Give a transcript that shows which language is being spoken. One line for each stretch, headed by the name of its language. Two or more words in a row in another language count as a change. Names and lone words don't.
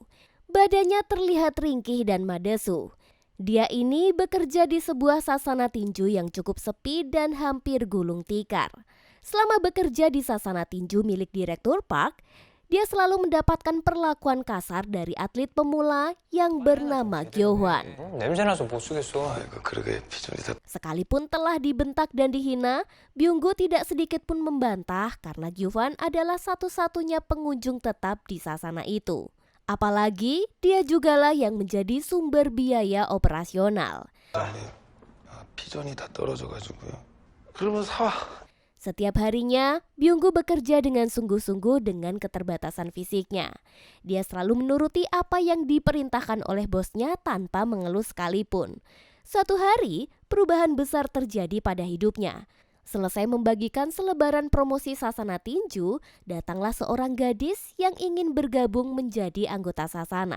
Indonesian: Badannya terlihat ringkih dan madesu. Dia ini bekerja di sebuah sasana tinju yang cukup sepi dan hampir gulung tikar. Selama bekerja di sasana tinju milik Direktur Park, dia selalu mendapatkan perlakuan kasar dari atlet pemula yang bernama Gyohwan.
Korean: 냄새나서 못 쓰겠어.
Indonesian: Sekalipun telah dibentak dan dihina, Byunggu tidak sedikit pun membantah karena Gyohwan adalah satu-satunya pengunjung tetap di sasana itu. Apalagi dia jugalah yang menjadi sumber biaya operasional.
Korean: 피존이 다 떨어져가지고요. 그러면 사.
Indonesian: Setiap harinya, Byunggu bekerja dengan sungguh-sungguh dengan keterbatasan fisiknya. Dia selalu menuruti apa yang diperintahkan oleh bosnya tanpa mengeluh sekalipun. Suatu hari, perubahan besar terjadi pada hidupnya. Selesai membagikan selebaran promosi sasana tinju, datanglah seorang gadis yang ingin bergabung menjadi anggota sasana.